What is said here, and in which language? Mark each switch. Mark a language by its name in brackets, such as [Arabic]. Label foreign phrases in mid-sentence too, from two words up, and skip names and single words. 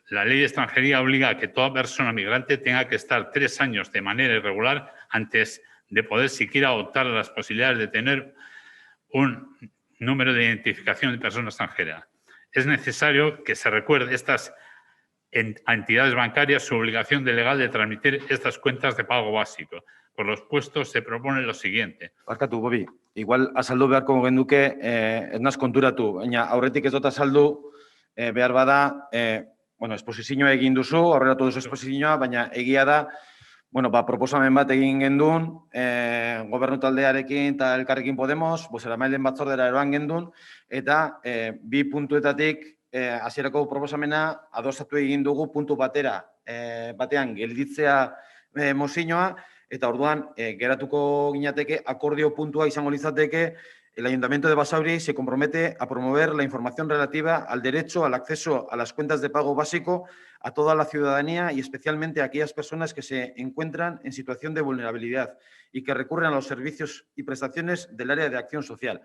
[Spanish] La ley de extranjería obliga a que toda persona migrante tenga que estar 3 años de manera irregular antes de poder siquiera optar a las posibilidades de tener un número de identificación de persona extranjera. Es necesario que se recuerde a estas entidades bancarias su obligación legal de transmitir estas cuentas de pago básico. Por los puestos se propone lo siguiente. [Basque] Barkatu, Bobi, igual azaldu beharko genuke, ez naz konturatu, baina aurretik ez dut azaldu, behar bada, esposizioa egin duzu, aurreratu duzu esposizioa, baina egia da, proposamen bat egin gendun, gobernu taldearekin eta Elkarrekin Podemos, bozeramaileen batzordera eroan gendun, eta bi puntuetatik hasierako proposamena adostatu egin dugu puntu batean gelditzea mozioa, eta orduan geratuko ginateke akordio puntua izango litzateke. [Spanish] El Ayuntamiento de Basauri se compromete a promover la información relativa al derecho al acceso a las cuentas de pago básico a toda la ciudadanía y especialmente a aquellas personas que se encuentran en situación de vulnerabilidad y que recurren a los servicios y prestaciones del área de acción social.